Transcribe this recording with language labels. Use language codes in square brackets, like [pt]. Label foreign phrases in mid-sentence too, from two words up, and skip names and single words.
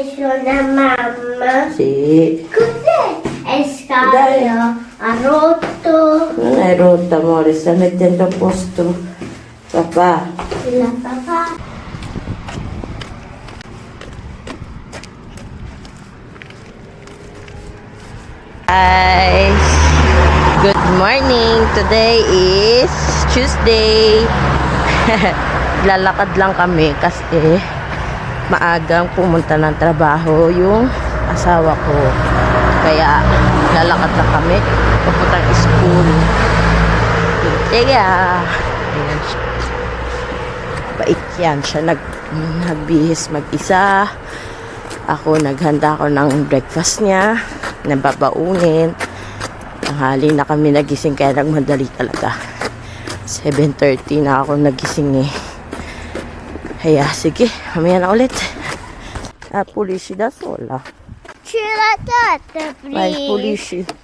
[it] una mamma. Sì. Cos'è? È scalo, ha rotto. Non è rotta, amore, sta mettendo a posto papà. La papà. [en] Guys, good morning. Today is Tuesday. [tl] Lalakad lang kami kasi maagang pumunta ng trabaho yung asawa ko. Kaya lalakad lang kami papuntang school. Kaya ayan siya. Bait yan siya. Nagbihis mag-isa. Ako naghanda ako ng breakfast niya. Nababaunin. Tanghali na kami nagising kaya nagmadali talaga. 7:30 na ako nagising eh. Kaya sige, mamaya na ulit. [it] Pulisci da sola. Ce l'ha data, Vai, [en] please. [it] pulisci.